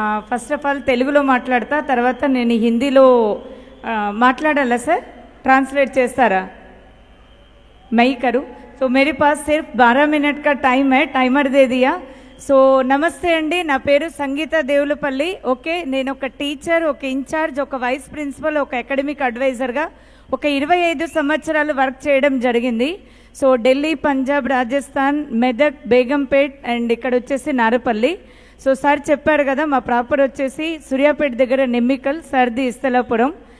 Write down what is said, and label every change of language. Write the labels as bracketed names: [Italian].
[Telugu] First of all తెలుగులో మాట్లాడతా, తర్వాత నేను హిందీలో మాట్లాడాలా సార్? ట్రాన్స్లేట్ చేస్తారా? [Hindi] मैं ही करूँ? तो मेरे पास सिर्फ 12 मिनट का टाइम है, टाइमर दे दिया. [Telugu] సో నమస్తే అండి, నా పేరు సంగీత దేవులపల్లి. ఓకే, నేను ఒక టీచర్, ఒక ఇన్ఛార్జ్, ఒక వైస్ ప్రిన్సిపల్, ఒక అకాడమిక్ అడ్వైజర్గా ఒక 25 సంవత్సరాలు వర్క్ చేయడం జరిగింది. సో ఢిల్లీ, పంజాబ్, రాజస్థాన్, మెదక్, బేగంపేట్ అండ్ ఇక్కడ వచ్చేసి నారపల్లి. సో సార్ చెప్పారు కదా, మా ప్రాపర్ వచ్చేసి సూర్యాపేట దగ్గర నెమ్మికల్, సర్ది ఇస్తలాపురం.